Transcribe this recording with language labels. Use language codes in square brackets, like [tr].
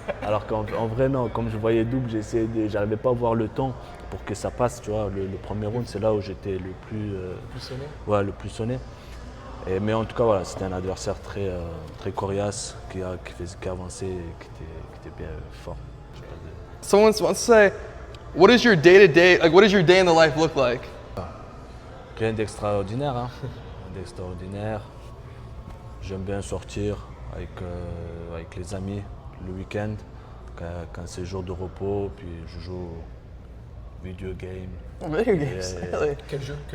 [fr] Alors qu'en vrai non, comme je voyais double, j'arrivais pas à voir le temps pour que ça passe. Tu vois, le premier round, c'est là où j'étais le plus sonné. Ouais, le plus sonné. Mais en tout cas voilà, c'était un adversaire très coriace qui avançait et qui était bien fort. [en] Someone wants to say, what is your day-to-day, like what does your day in the life look like? [fr] Rien d'extraordinaire, hein. Rien d'extraordinaire. J'aime bien sortir avec les amis le week-end, quand c'est jour de repos, puis je joue video game. [en] Video games, Yeah. really? [fr] Quel jeu?